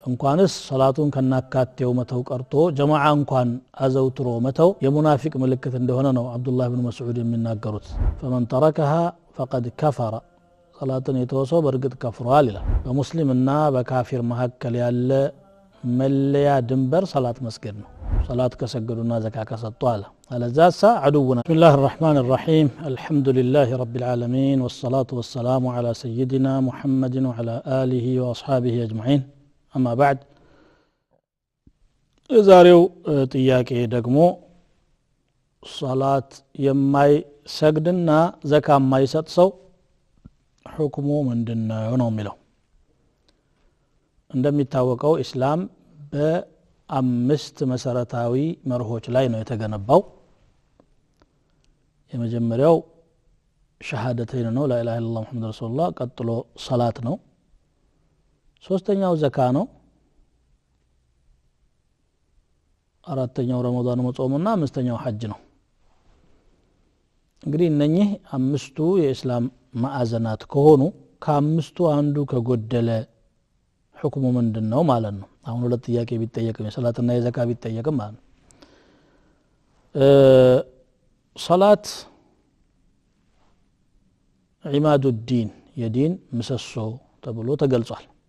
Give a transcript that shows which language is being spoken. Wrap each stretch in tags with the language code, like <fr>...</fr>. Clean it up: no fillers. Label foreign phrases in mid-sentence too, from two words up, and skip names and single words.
<am>እንኳንስ ሰላቱን ከናካቴው መተው ቀርቶ ጀማዓ እንኳን አዘውትሮ መተው የሙናፊቅ ምልክት እንደሆነ ነው አብዱላህ ኢብኑ መስዑድ የሚናገሩት</am> <ar>فمن تركها فقد كفر</ar> <am>ሰላትን የተወሰው በርግጥ ከፍሯል ይላል በሙስሊምና በካፊር መካከል ያለ መለያ ድንበር ሰላት መስገድ ነው ሰላት ከሰገዱና ዘካ ከሰጡ አለ አለዛሳ አዱውና</am> <ar>بسم الله الرحمن الرحيم الحمد لله رب العالمين والصلاة والسلام على سيدنا محمد وعلى آله وأصحابه أجمعين أما بعد</ar> <am>ዛሬው ጥያቄ ደግሞ ሶላት የማይሰግድና ዘካ የማይሰጥ ሰው ሁክሙ ምንድነው ነው የሚለው እንደሚታወቀው እስላም በአምስት መሰረታዊ መርሆች ላይ ነው የተገነባው የመጀመሪያው ሸሃደተይን ነው</am> <ar>لا اله الا الله محمد رسول الله</ar> <am>ቀጥሎ ሶላት ነው ሶስተኛው ዘካ ነው አራተኛው ረመዳን መጾምና አምስተኛው ሐጅ ነው እንግዲህ እነኚህ አምስቱ የእስላም ማዕዘናት ከሆኑ ከአምስቱ አንዱ ከጎደለ ሁክሙ ምንድነው ማለት ነው አሁን ሁለት ጥያቄ ቢጠየቅም የሶላትና የዘካ ቢጠየቅም ማለት ነው ሶላት ዒማዱ ዲን የዲን ምሰሶ ተብሎ ተገልጿል</am>